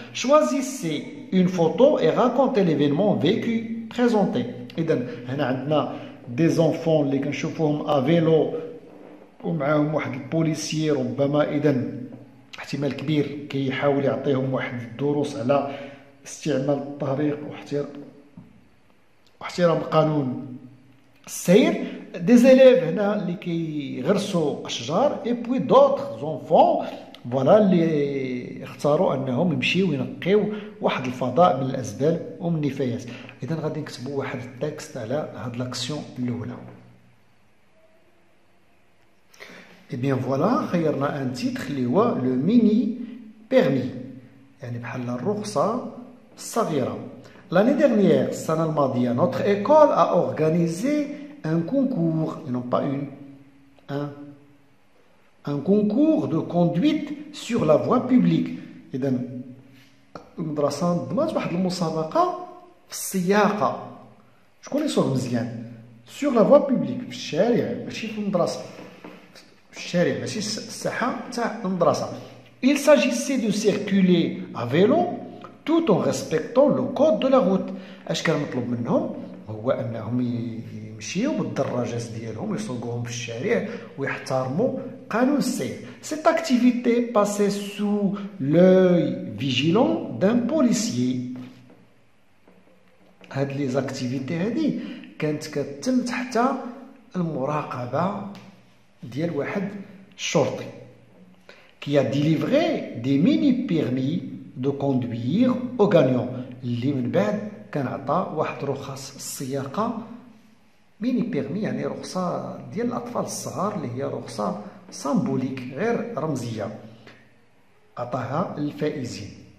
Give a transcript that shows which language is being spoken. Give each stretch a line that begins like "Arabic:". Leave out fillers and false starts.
French: choisissez une photo et racontez l'événement vécu présenté.
Arabic: اذا هنا عندنا دي زونفون اللي كنشوفوهم افيلو ومعاهم واحد البوليسيي ربما، اذا احتمال كبير كيحاول يعطيهم واحد الدروس على استعمال الطريق واحترام قانون السير. دي زيليف هنا اللي كيغرسوا اشجار، اي بوي دوطخ زونفون فوالا اللي اختاروا انهم يمشيو ينقيو واحد الفضاء من الازبال ومن النفايات. اذا غادي نكتبوا واحد التكست على هاد لاكسيون الاولى. اي بيان فوالا خيرنا ان تيتر اللي هو لو ميني بيرمي، يعني بحال الرخصه الصغيره.
French: لاني ديرنيير، السنه الماضيه، نوتر ايكول ا اورغانيزي un concours, et non pas un concours de conduite sur la voie publique.
Arabic: إذا المدرسة نظمات واحد المسابقة في السياقة. شكون يصوغ مزيان؟
French: sur la voie publique،
Arabic: في الشارع، ماشي في المدرسة، في الشارع ماشي الساحة تاع المدرسة.
French: Il s'agissait de circuler à vélo tout en respectant le code de la route.
Arabic: اش كان مطلوب منهم؟ هو انهم يمشيو بالدراجات ديالهم يسوقوهم في الشارع ويحترموا قانون السير.
French: Cette activité passait sous l'œil vigilant d'un policier.
Arabic: هاد لي زاكتيفيتي هادي كانت كتتم تحت المراقبة ديال واحد الشرطي
French: qui a délivré des mini permis de conduire aux gagnants،
Arabic: اللي من بعد كان عطى واحد رخص السياقة ميني بيرمي، يعني رخصة ديال الأطفال الصغار اللي هي رخصة سامبوليك غير رمزية، عطاها للفائزين.